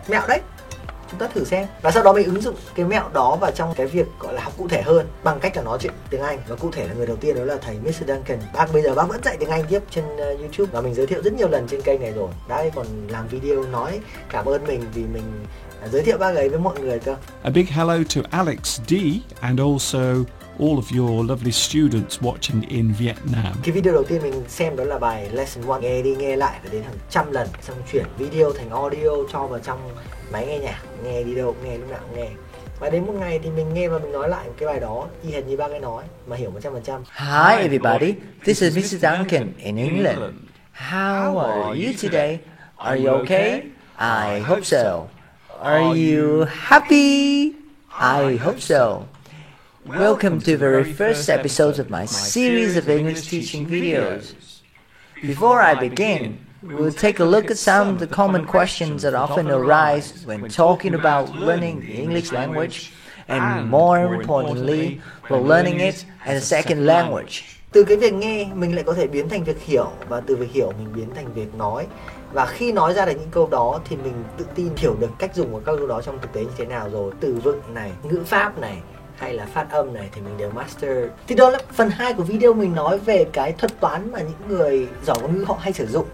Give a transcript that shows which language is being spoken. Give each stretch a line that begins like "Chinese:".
Vietnamese: Mẹo đấy, chúng ta thử xem. Và sau đó mình ứng dụng cái mẹo đó vào trong cái việc gọi là học cụ thể hơn bằng cách là nói chuyện tiếng Anh. Và cụ thể là người đầu tiên đó là thầy Mr. Duncan. Bây giờ bác vẫn dạy tiếng Anh tiếp trên YouTube, và mình giới thiệu rất nhiều lần trên kênh này rồi. Đấy, còn làm video nói cảm ơn mình vì mình giới thiệu bác ấy với mọi người cơ.
English: A big hello to Alex D and also all of your lovely students watching in Vietnam.
Vietnamese: Cái video đầu tiên mình xem đó là bài Lesson 1. Nghe đi nghe lại phải đến hàng trăm lần, xong chuyển video thành audio cho vào trong máy nghe nhạc, nghe đi đâu nghe, lúc nào cũng nghe. Và đến một ngày thì mình nghe và mình nói lại cái bài đó y hệt như ba cái nói mà hiểu 100%.
English: Hi everybody, this is Mrs. Duncan in England. How are you today? Are you okay? I hope so. Are you happy? I hope so. Welcome to the very first episode of my series of English teaching videos. Before I begin, we'll take a look at some of the common questions that often arise when talking about learning the English language, and more importantly, while learning it as a second language.
Vietnamese: Từ cái việc nghe, mình lại có thể biến thành việc hiểu, và từ việc hiểu mình biến thành việc nói. Và khi nói ra được những câu đó thì mình tự tin hiểu được cách dùng của các câu đó trong thực tế như thế nào rồi. Từ vựng này, ngữ pháp này, hay là phát âm này thì mình đều master. Thì đó là phần 2 của video mình nói về cái thuật toán mà những người giỏi ngôn ngữ họ hay sử dụng.